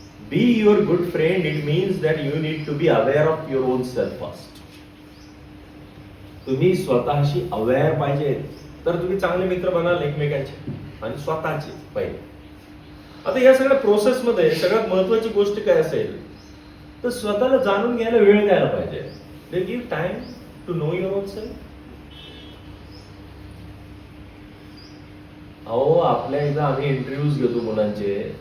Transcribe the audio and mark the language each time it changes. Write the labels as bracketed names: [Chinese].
[English] Be your good friend, it means that you need to be aware of your own self first. [Marathi] तुम्ही स्वतःशी aware पाहिजे तर तुम्ही चांगले मित्र बनाल एकमेकांचे आणि स्वतःचे पहिले. आता या सगळ्या प्रोसेसमध्ये सगळ्यात महत्वाची गोष्ट काय असेल तर स्वतःला जाणून घ्यायला वेळ द्यायला पाहिजे. [English] They give time to know your own self. [Marathi] अहो आपल्या इथं आम्ही इंटरव्ह्यूज घेतो मुलांचे.